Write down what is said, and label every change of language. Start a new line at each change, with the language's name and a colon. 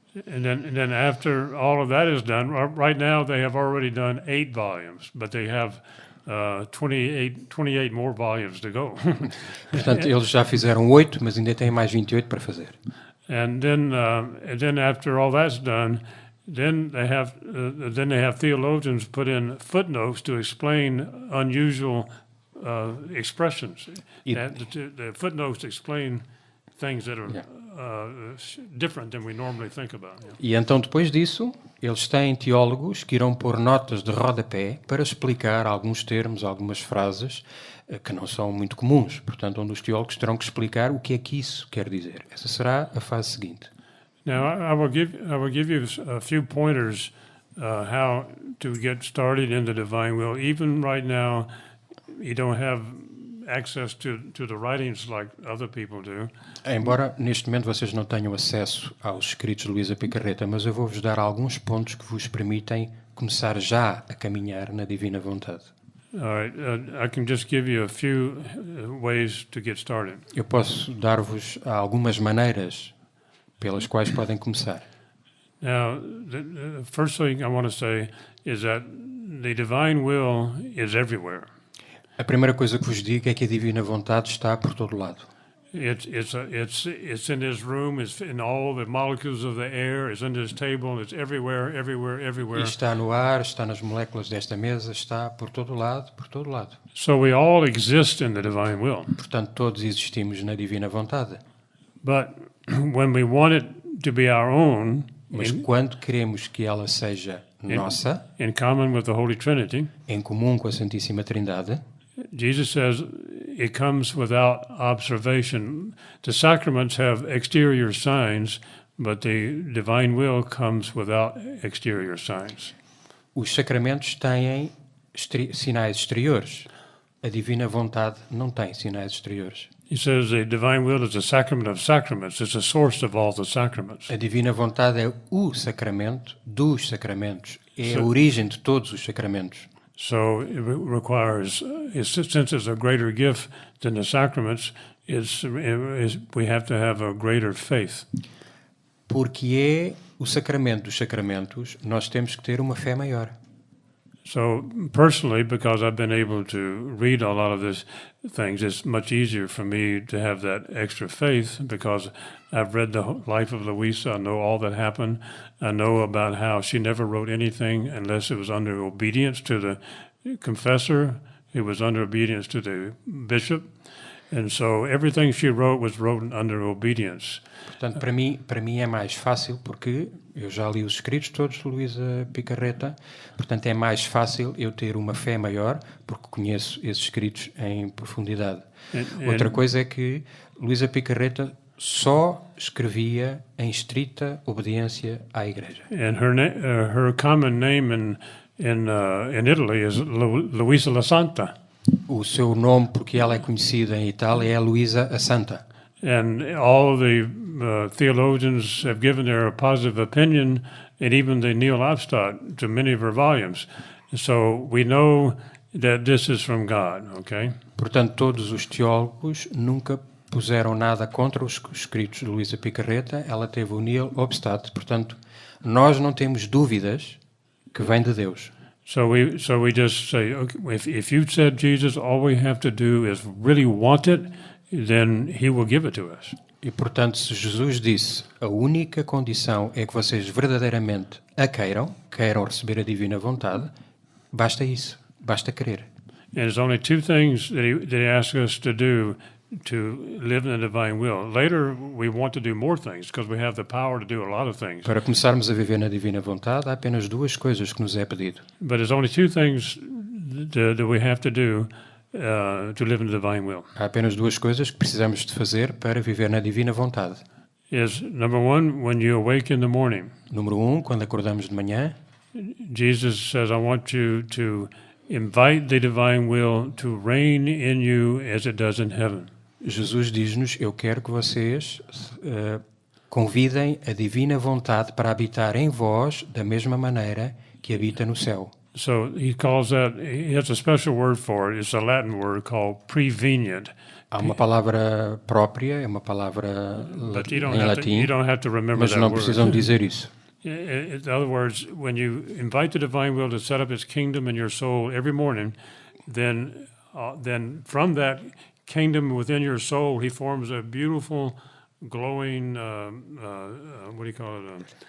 English: And then after all of that is done, right now they have already done 8 volumes, but they have 28 more volumes to go.
Portuguese: Portanto, eles já fizeram 8, mas ainda têm mais 28 para fazer.
English: And then after all that's done, then they have theologians put in footnotes to explain unusual expressions. The footnotes explain things that are different than we normally think about. Yeah.
Portuguese: E então, depois disso, eles têm teólogos que irão pôr notas de rodapé para explicar alguns termos, algumas frases que não são muito comuns. Portanto, onde os teólogos terão que explicar o que é que isso quer dizer. Essa será a fase seguinte.
English: Now, I will give you a few pointers how to get started in the divine will. Even right now, you don't have access to the writings like other people do.
Portuguese: Embora neste momento vocês não tenham acesso aos escritos de Luísa Picarreta, mas eu vou-vos dar alguns pontos que vos permitem começar já a caminhar na divina vontade.
English: All right, I can just give you a few ways to get started.
Portuguese: Eu posso dar-vos algumas maneiras pelas quais podem começar.
English: Now, the first thing I want to say is that the divine will is everywhere.
Portuguese: A primeira coisa que vos digo é que a divina vontade está por todo lado.
English: It's in this room. It's in all the molecules of the air. It's in this table. It's everywhere, everywhere, everywhere.
Portuguese: E está no ar, está nas moléculas desta mesa, está por todo lado, por todo lado.
English: So we all exist in the divine will.
Portuguese: Portanto, todos existimos na divina vontade.
English: But when we want it to be our own,
Portuguese: Mas quando queremos que ela seja nossa,
English: in common with the Holy Trinity,
Portuguese: em comum com a Santíssima Trindade,
English: Jesus says it comes without observation. The sacraments have exterior signs, but the divine will comes without exterior signs.
Portuguese: os sacramentos têm sinais exteriores. A divina vontade não tem sinais exteriores.
English: He says the divine will is the sacrament of sacraments. It's the source of all the sacraments.
Portuguese: A divina vontade é o sacramento dos sacramentos. É a origem de todos os sacramentos.
English: So it requires, since it's a greater gift than the sacraments, we have to have a greater faith.
Portuguese: Porque é o sacramento dos sacramentos, nós temos que ter uma fé maior.
English: So personally, because I've been able to read a lot of these things, it's much easier for me to have that extra faith because I've read the life of Luisa. I know all that happened. I know about how she never wrote anything unless it was under obedience to the confessor. It was under obedience to the bishop. And so everything she wrote was written under obedience.
Portuguese: Portanto, para mim é mais fácil porque eu já li os escritos todos de Luísa Picarreta. Portanto, é mais fácil eu ter uma fé maior porque conheço esses escritos em profundidade. Outra coisa é que Luísa Picarreta só escrevia em estrita obediência à Igreja.
English: And her common name in Italy is Luisa la Santa.
Portuguese: O seu nome, porque ela é conhecida em Itália, é Luísa a Santa.
English: And all the theologians have given their positive opinion, and even the Neil Obstott, to many of her volumes. So we know that this is from God, okay?
Portuguese: Portanto, todos os teólogos nunca puseram nada contra os escritos de Luísa Picarreta. Ela teve o Neil Obstott. Portanto, nós não temos dúvidas que vem de Deus.
English: So we just say, okay, if you said Jesus, all we have to do is really want it, then He will give it to us.
Portuguese: E portanto, se Jesus disse, a única condição é que vocês verdadeiramente a queiram receber a divina vontade, basta isso, basta querer.
English: And there's only two things that he asks us to do to live in the divine will. Later, we want to do more things because we have the power to do a lot of things.
Portuguese: Para começarmos a viver na divina vontade, há apenas duas coisas que nos é pedido.
English: But there's only two things that we have to do to live in the divine will.
Portuguese: Há apenas duas coisas que precisamos de fazer para viver na divina vontade.
English: Is number one, when you awake in the morning,
Portuguese: Número 1, quando acordamos de manhã,
English: Jesus says, I want you to invite the divine will to reign in you as it does in heaven.
Portuguese: Jesus diz-nos, eu quero que vocês convidem a divina vontade para habitar em vós da mesma maneira que habita no céu.
English: So he calls that, he has a special word for it. It's a Latin word called prevenient.
Portuguese: Há uma palavra própria, é uma palavra
English: But
Portuguese: em latim,
English: you don't have to remember
Portuguese: mas
English: that
Portuguese: não
English: word.
Portuguese: precisam dizer isso.
English: In other words, when you invite the divine will to set up its kingdom in your soul every morning, then from that kingdom within your soul, he forms a beautiful, glowing, what do you call it?